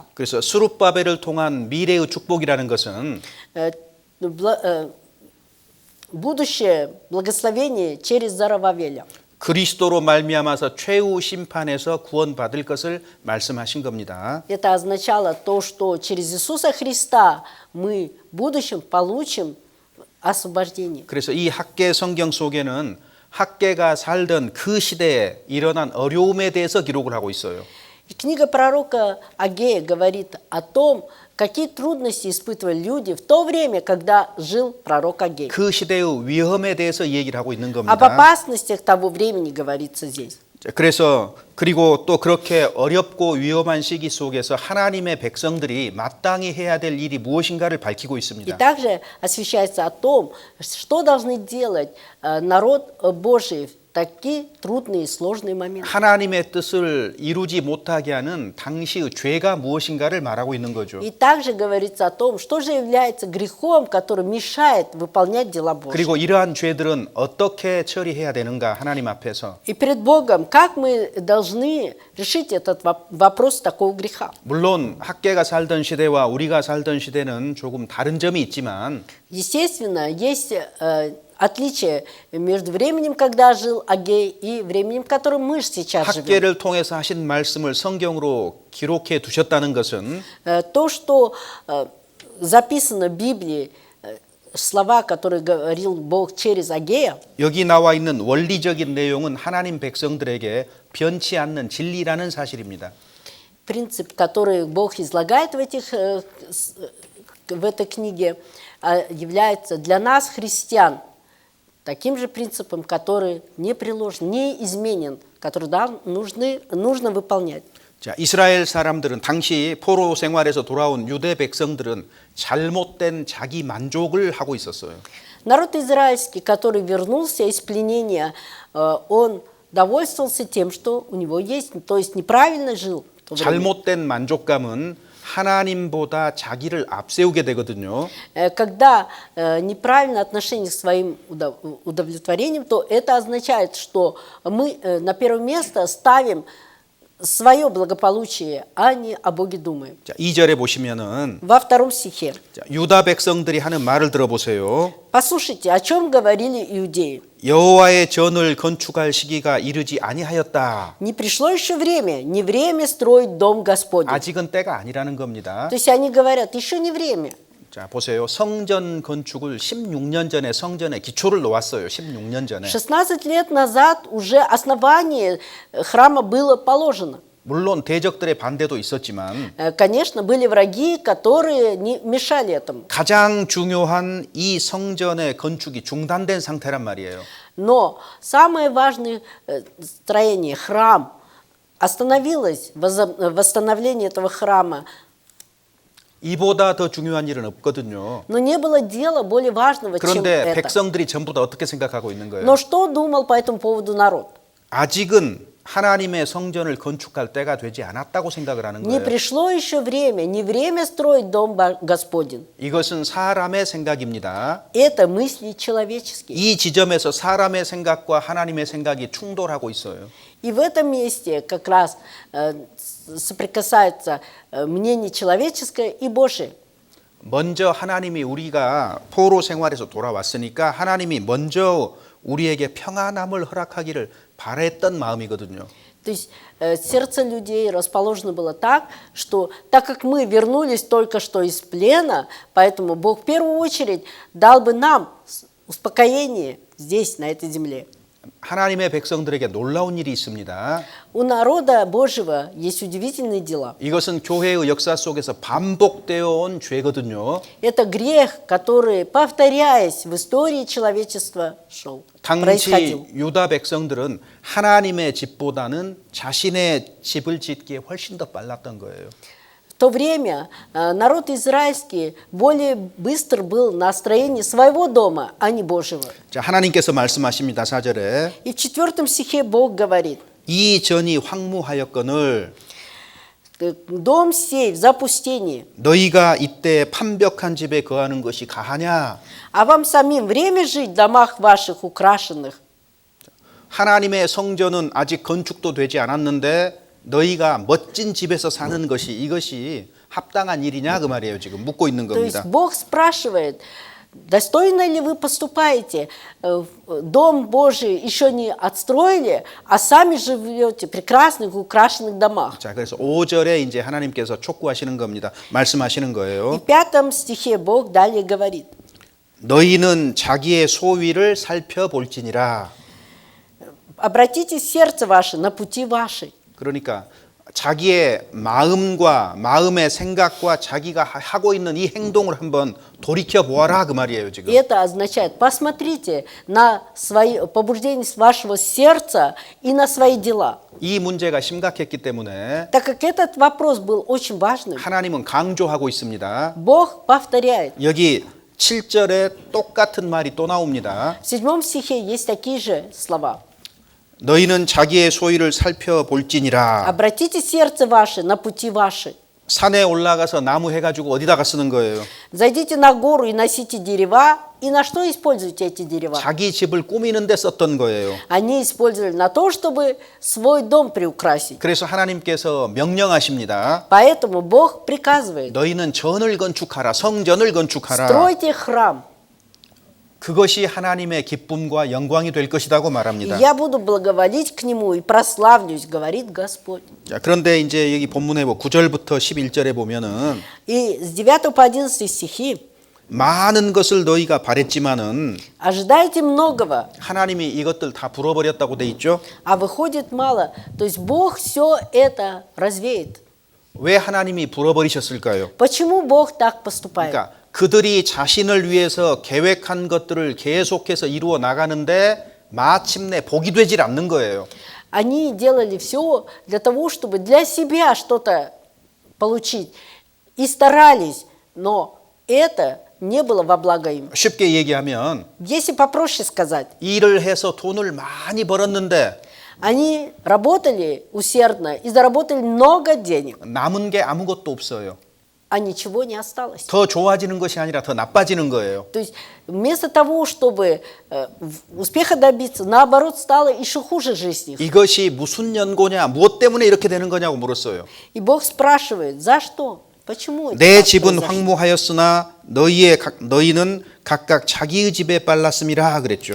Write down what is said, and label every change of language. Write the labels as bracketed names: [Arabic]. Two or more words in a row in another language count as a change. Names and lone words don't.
[Korean] 그래서 스룹바벨을 통한 미래의 축복이라는 것은 [Russian] Будущее благословение через Зарававеля. [Korean] 그리스도로 말미암아서 최후 심판에서 구원받을 것을 말씀하신 겁니다. [Russian] Это означало то, что через Иисуса Христа мы в будущем получим освобождение. [Korean] 그래서 이 학계 성경 속에는 학계가 살던 그 시대에 일어난 어려움에 대해서 기록을 하고 있어요. [Russian] И книга пророка Агея говорит о том, какие трудности испытывали люди в то время, когда жил пророк Агей. [Korean] 그 시대의 위험에 대해서 얘기를 하고 있는 [Russian] Об [Korean] 겁니다. [Russian] опасностях того времени говорится здесь. [Korean] 그래서 그리고 또 그렇게 어렵고 위험한 시기 속에서 하나님의 백성들이 마땅히 해야 될 일이 무엇인가를 밝히고 [Russian] И [Korean] 있습니다. [Russian] также освещается о том, что должны делать народ Божий в такие трудные и сложные моменты. [Korean] 하나님의 뜻을 이루지 못하게 하는 당시의 죄가 무엇인가를 말하고 있는 거죠. [Russian] И также говорится о том, что же является грехом, который мешает выполнять дела Божьи. [Korean] 그리고 이러한 죄들은 어떻게 처리해야 되는가 하나님 앞에서. [Russian] И перед Богом, как мы должны решить этот вопрос такого греха? [Korean] 물론 학계가 살던 시대와 우리가 살던 시대는 조금 다른 점이 있지만 [Russian] Естественно, есть отличие между временем, когда жил Агей, и временем, в котором мы сейчас живем. [Korean] 학계를 통해서 하신 말씀을 성경으로 기록해 두셨다는 것은 [Russian] То, что записано в Библии, слова, которые говорил Бог через Агея, [Korean] 여기 나와 있는 원리적인 내용은 하나님 백성들에게 변치 않는 진리라는 사실입니다. [Russian] принцип, который Бог излагает в этой книге, является для нас, христиан, таким же принципом, который не приложен, не изменен, который нужно выполнять. [Korean] 자, 이스라엘 사람들은 당시 포로 생활에서 돌아온 유대 백성들은 잘못된 자기 만족을 하고 있었어요. [Russian] Народ израильский, который вернулся из пленения, он довольствовался тем, что у него есть, то есть неправильно жил. [Korean] 잘못된 만족감은 하나님보다 자기를 앞세우게 되거든요. [Russian] Когда неправильное отношение к своим удовлетворениям, то это означает, что мы на первое место ставим свое благополучие, а не о Боге думаем. [Korean] 자, 2절에 보시면은 [Russian] Во втором стихе. [Korean] 자, 유다 백성들이 하는 말을 들어보세요. [Russian] Послушайте, о чем говорили иудеи. [Korean] 여호와의 전을 건축할 시기가 이르지 아니하였다. [Russian] Не пришло еще время, не время строить дом Господень. [Korean] 아직은 때가 아니라는 겁니다. [Russian] То есть они говорят, еще не время. [Korean] 자, 보세요. 성전 건축을 16년 전에 성전에 기초를 놓았어요. 16년 전에. [Russian] 16 лет назад уже основание храма было положено. [Korean] 물론 대적들의 반대도 있었지만 [Russian] Конечно, были враги, которые не мешали этому. [Korean] 가장 중요한 이 성전의 건축이 중단된 상태란 말이에요. [Russian] Но самое важное строение, храм, остановилось, восстановление этого храма. [Korean] 이보다 더 중요한 일은 없거든요. [Russian] Но не было дела более важного, чем [Korean] 그런데 [Russian] это. [Korean] 백성들이 전부 다 어떻게 생각하고 있는 거예요? [Russian] Но что думал по этому поводу народ? [Korean] 아직은 하나님의 성전을 건축할 때가 되지 않았다고 생각을 하는 [Russian] Не [Korean] 거예요. [Russian] пришло еще время, не время строить дом Господень. [Korean] 이것은 사람의 생각입니다. [Russian] Это мысли человеческие. [Korean] 이 지점에서 사람의 생각과 하나님의 생각이 충돌하고 있어요. [Russian] И в этом месте как раз соприкасается мнение человеческое и Божие. [Korean] 먼저 하나님이 우리가 포로 생활에서 돌아왔으니까 하나님이 먼저 우리에게 평안함을 허락하기를 바랬던 마음이거든요. [Russian] То есть сердце людей расположено было так, что так как мы вернулись только что из плена, поэтому Бог в первую очередь дал бы нам успокоение здесь, на этой земле. [Korean] 하나님의 백성들에게 놀라운 일이 있습니다. [Russian] У народа Божьего есть удивительные дела. [Korean] 이것은 교회의 역사 속에서 반복되어 온 죄거든요. [Russian] Это грех, который, повторяясь в истории человечества, [Korean] 당시 [Russian] происходил. [Korean] 유다 백성들은 하나님의 집보다는 자신의 집을 짓기에 훨씬 더 빨랐던 거예요. [Russian] В то время народ израильский более быстр был на строении своего дома, а не Божьего. [Korean] 자, 하나님께서 말씀하십니다. 4절에 [Russian] И в 4 стихе Бог говорит, [Korean] 이 전이 황무하였거늘 [Russian] дом сей в запустении, [Korean] 너희가 이때 판벽한 집에 거하는 것이 가하냐? [Russian] а вам самим время жить в домах ваших украшенных. [Korean] 하나님의 성전은 아직 건축도 되지 않았는데 너희가 멋진 집에서 사는 것이 이것이 합당한 일이냐 그 말이에요. 지금 묻고 있는 [Russian] То есть [Korean] 겁니다. [Russian] Бог спрашивает, достойно ли вы поступаете, дом Божий еще не отстроили, а сами живете в прекрасных украшенных домах. [Korean] 자, 그래서 5절에 이제 하나님께서 촉구하시는 겁니다. 말씀하시는 [Russian] И [Korean] 거예요. [Russian] в 5 стихе Бог далее говорит, [Korean] 너희는 자기의 소위를 살펴볼지니라. [Russian] обратите сердце ваше на пути ваши. [Korean] 그러니까 자기의 마음과 마음의 생각과 자기가 하고 있는 이 행동을 한번 돌이켜 보아라 그 말이에요, [Russian] И [Korean] 지금. [Russian] это означает, посмотрите на свои побуждения вашего сердца и на свои дела. [Korean] 이 문제가 심각했기 때문에 [Russian] Так как этот вопрос был очень важным, [Korean] 하나님은 강조하고 있습니다. [Russian] Бог повторяет. [Korean] 여기 7절에 똑같은 말이 또 나옵니다. [Russian] В 7 стихе есть такие же слова. [Korean] 너희는 자기의 소위를 살펴볼지니라. [Russian] Обратите сердце ваше на пути ваши. [Korean] 산에 올라가서 나무 해가지고 어디다가 쓰는 거예요? [Russian] Зайдите на гору и носите дерева. И на что используете эти дерева? [Korean] 자기 집을 꾸미는 데 썼던 거예요. [Russian] Они использовали на то, чтобы свой дом приукрасить. [Korean] 그래서 하나님께서 명령하십니다. [Russian] Поэтому Бог приказывает, [Korean] 너희는 전을 건축하라. 성전을 건축하라. [Russian] стройте храм. [Korean] 그것이 하나님의 기쁨과 영광이 될 것이라고 [Russian] И [Korean] 말합니다. [Russian] я буду благоволить к нему и прославлюсь, говорит Господь. [Korean] 자, 그런데 이제 여기 본문에 9절부터 11절에 보면은 [Russian] И с 9 по 11 стихи [Korean] 많은 것을 너희가 바랬지만은 [Russian] ожидайте многого, [Korean] 하나님이 이것들 다 불어버렸다고 돼 있죠. [Russian] а выходит мало. То есть Бог все это развеет. [Korean] 왜 하나님이 불어버리셨을까요? [Russian] Почему Бог так поступает? [Korean] 그러니까 그들이 자신을 위해서 계획한 것들을 계속해서 이루어 나가는데 마침내 복이 되질 않는 거예요. [Russian] Они делали все для того, чтобы для себя что-то получить. И старались, но это не было во благо им. [Korean] 쉽게 얘기하면 [Russian] Если попроще сказать, [Korean] 일을 해서 돈을 많이 벌었는데 [Russian] они работали усердно и заработали много денег. [Korean] 남은 게 아무것도 없어요. [Russian] а ничего не осталось. [Korean] 더 좋아지는 것이 아니라 더 나빠지는 거예요. [Russian] То есть вместо того, чтобы успеха добиться, наоборот, стало еще хуже жизнь их. [Korean] 이것이 무슨 연고냐, 무엇 때문에 이렇게 되는 거냐고 물었어요. [Russian] И Бог спрашивает, за что? Почему это [Korean] 내 [Russian] так [Korean] 집은 [Russian] произошло? [Korean] 황무하였으나 너희는 각각 자기의 집에 빨랐음이라 그랬죠.